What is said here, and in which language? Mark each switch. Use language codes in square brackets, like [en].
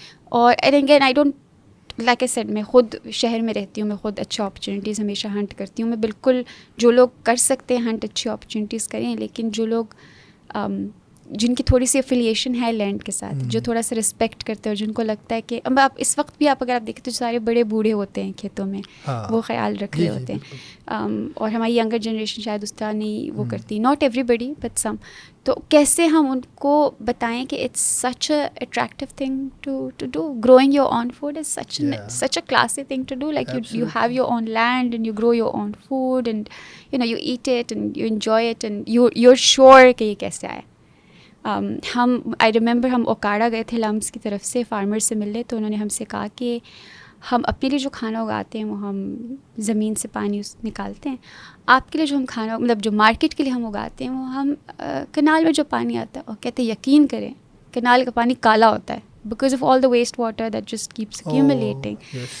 [en] اور again I don't like I said, [ur] میں خود شہر میں رہتی ہوں, میں خود اچھی اپرچونیٹیز ہمیشہ ہنٹ کرتی ہوں. میں بالکل جو لوگ کر سکتے ہیں ہنٹ اچھی اپرچونیٹیز کریں, لیکن جو لوگ جن کی تھوڑی سی افیلیشن ہے لینڈ کے ساتھ, جو تھوڑا سا رسپیکٹ کرتے ہیں, اور جن کو لگتا ہے کہ اب آپ اس وقت بھی آپ اگر آپ دیکھیں تو سارے بڑے بوڑھے ہوتے ہیں کھیتوں میں, وہ خیال رکھ رہے ہوتے ہیں. اور ہماری ینگر جنریشن شاید اس طرح نہیں وہ کرتی, [en] Not everybody but some. [ur] تو کیسے ہم ان کو بتائیں کہ [en] it's such a attractive thing to do, growing your own food is such a classy thing to do, like you have your own land and you grow your own food and you eat it and you enjoy it and you're sure [ur] کہ یہ کیسے آئے. ہم [en] I remember [ur] ہم اوکاڑا گئے تھے لمس کی طرف سے, فارمر سے ملے, تو انہوں نے ہم سے کہا کہ ہم اپنے لیے جو کھانا اگاتے ہیں وہ ہم زمین سے پانی نکالتے ہیں, آپ کے لیے جو ہم کھانا مطلب جو مارکیٹ کے لیے ہم اگاتے ہیں وہ ہم کنال میں جو پانی آتا ہے, اور کہتے ہیں یقین کریں کنال کا پانی کالا ہوتا ہے [en] Because of all the waste water that just keeps accumulating.